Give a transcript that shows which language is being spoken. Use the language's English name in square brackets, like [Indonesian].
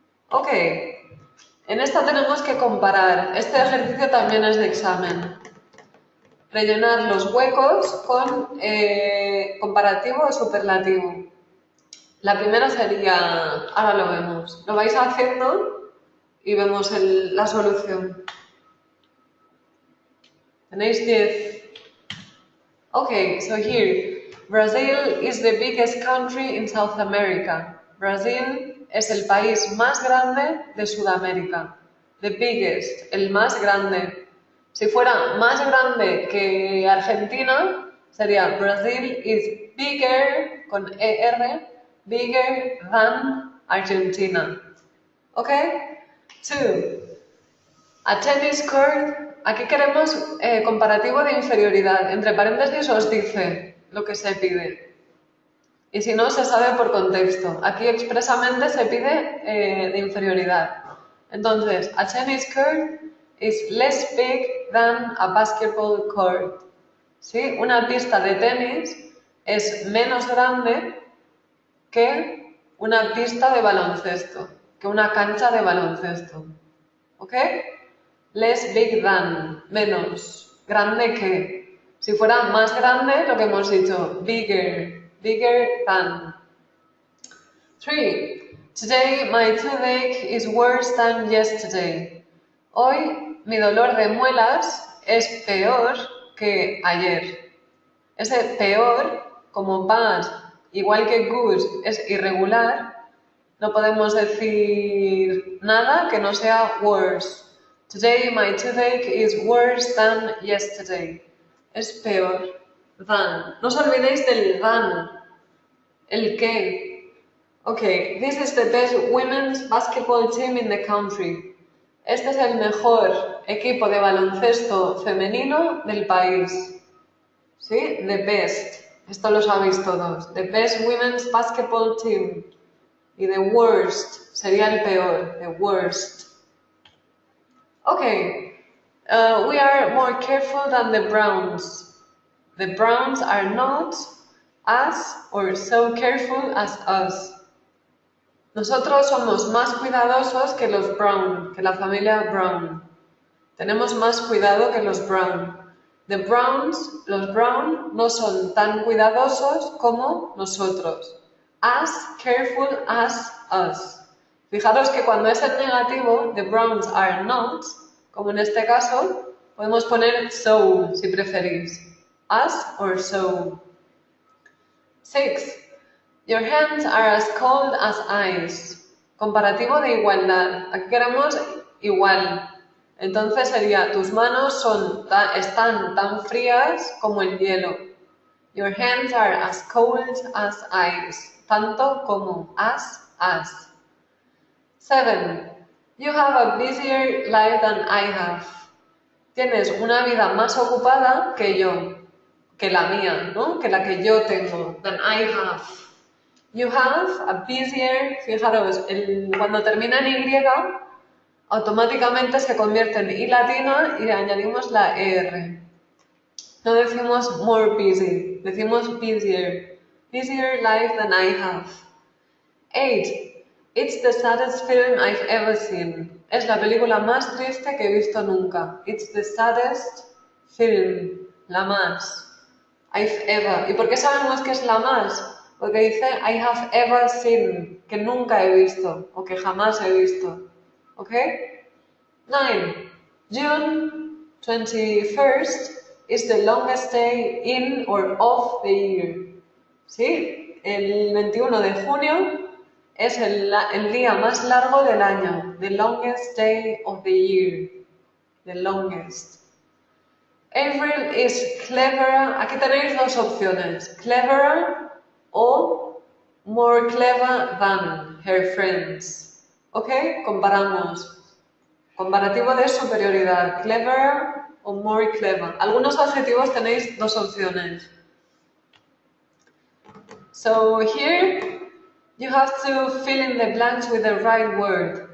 [Spanish] Ok, en esta tenemos que comparar. Este ejercicio también es de examen. Rellenar los huecos con comparativo o superlativo. La primera sería, ahora lo vemos, lo vais haciendo y vemos la solución. Tenéis 10. [English] Okay, so here, Brazil is the biggest country in South America. [Spanish] Brasil es el país más grande de Sudamérica. The biggest, el más grande. Si fuera más grande que Argentina, sería [English] Brazil is bigger, [Spanish] con ER, [English] bigger than Argentina. Okay? [Spanish] 2. [English] A tennis court, [Spanish] aquí queremos comparativo de inferioridad. Entre paréntesis os dice lo que se pide. Y si no, se sabe por contexto. Aquí expresamente se pide de inferioridad. [English] Entonces, a tennis court is less big than a basketball court. [Spanish] ¿Sí? Una pista de tenis es menos grande que una pista de baloncesto, que una cancha de baloncesto. ¿Ok? [English] Less big than, [Spanish] menos, grande que. Si fuera más grande, lo que hemos dicho, [English] bigger, bigger than. 3. Today my toothache is worse than yesterday. [Spanish] Hoy mi dolor de muelas es peor que ayer. Ese peor, como bad, igual que good, es irregular, no podemos decir nada que no sea worse. [English] Today my toothache is worse than yesterday. [Spanish] Es peor. Than. No os olvidéis del than. El que. [English] Okay, this is the best women's basketball team in the country. [Spanish] Este es el mejor equipo de baloncesto femenino del país. ¿Sí? [English] The best. [Spanish] Esto lo sabéis todos. [English] The best women's basketball team. [Spanish] Y [English] the worst [Spanish] sería el peor. [English] The worst. Okay. We are more careful than the Browns. The Browns are not as or so careful as us. [Spanish] Nosotros somos más cuidadosos que los Brown, que la familia Brown. Tenemos más cuidado que los Brown. The Browns, los Brown, no son tan cuidadosos como nosotros. [English] As careful as us. [Spanish] Fijaros que cuando es el negativo, [English] the Browns are not, [Spanish] como en este caso, podemos poner so, si preferís. [English] As or so. 6. Your hands are as cold as ice. [Spanish] Comparativo de igualdad. Aquí queremos igual. Entonces sería, tus manos están tan frías como el hielo. [English] Your hands are as cold as ice. [Spanish] Tanto como [English] as. 7. You have a busier life than I have. [Spanish] Tienes una vida más ocupada que yo, que la mía, ¿no? Que la que yo tengo. [English] Than I have. You have a busier, [Spanish] fijaros, cuando termina en Y, automáticamente se convierte en I latina y le añadimos la ER. No decimos more busy, decimos busier. [English] Busier life than I have. 8. It's the saddest film I've ever seen. [Spanish] Es la película más triste que he visto nunca. [English] It's the saddest film. [Spanish] La más. [English] I've ever. [Spanish] ¿Y por qué sabemos que es la más? Porque dice [English] I have ever seen, [Spanish] que nunca he visto o que jamás he visto. ¿Ok? 9. [English] June 21st is the longest day in or of the year. [Spanish] ¿Sí? El 21 de junio es el día más largo del año. [English] The longest day of the year. The longest. April is cleverer. [Spanish] Aquí tenéis dos opciones. Cleverer o [English] more clever than her friends. [Spanish] ¿Ok? Comparamos. Comparativo de superioridad. Cleverer o [English] more clever. [Spanish] Algunos adjetivos tenéis dos opciones. [English] So here you have to fill in the blanks with the right word.